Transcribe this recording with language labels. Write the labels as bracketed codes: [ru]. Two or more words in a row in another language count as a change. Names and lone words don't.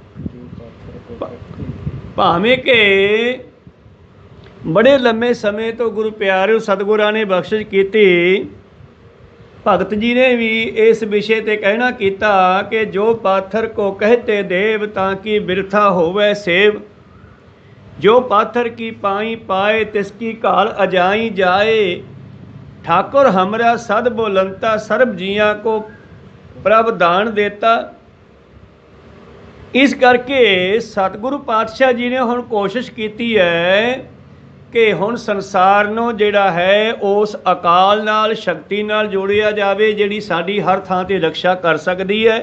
[pa] ਭਾਵੇਂ ਕਿ ਬੜੇ ਲੰਮੇ ਸਮੇਂ ਤੋਂ ਗੁਰੂ ਪਿਆਰਿਓ ਸਤਿਗੁਰਾਂ ਨੇ ਬਖਸ਼ਿਸ਼ ਕੀਤੀ। ਭਗਤ ਜੀ ਨੇ ਵੀ ਇਸ ਵਿਸ਼ੇ 'ਤੇ ਕਹਿਣਾ ਕੀਤਾ ਕਿ ਜੋ ਪਾਥਰ ਕੋ ਕਹਤੇ ਦੇਵ ਤਾਂ ਕਿ ਬਿਰਥਾ ਹੋਵੇ ਸੇਵ। ਜੋ ਪਾਥਰ ਕੀ ਪਾਈ ਪਾਏ ਤਿਸਕੀ ਕਾਲ ਅਜਾਈ ਜਾਏ। ਠਾਕੁਰ ਹਮਰਾ ਸਦ ਬੋਲੰਤਾ ਸਰਬ ਜੀਆ ਕਉ ਪ੍ਰਭ ਦਾਨ ਦੇਤਾ। ਇਸ ਕਰਕੇ ਸਤਿਗੁਰੂ ਪਾਤਸ਼ਾਹ ਜੀ ਨੇ ਹੁਣ ਕੋਸ਼ਿਸ਼ ਕੀਤੀ ਹੈ ਕਿ ਹੁਣ ਸੰਸਾਰ ਨੂੰ ਜਿਹੜਾ ਹੈ ਉਸ ਅਕਾਲ ਨਾਲ, ਸ਼ਕਤੀ ਨਾਲ ਜੋੜਿਆ ਜਾਵੇ ਜਿਹੜੀ ਸਾਡੀ ਹਰ ਥਾਂ 'ਤੇ ਰਕਸ਼ਾ ਕਰ ਸਕਦੀ ਹੈ।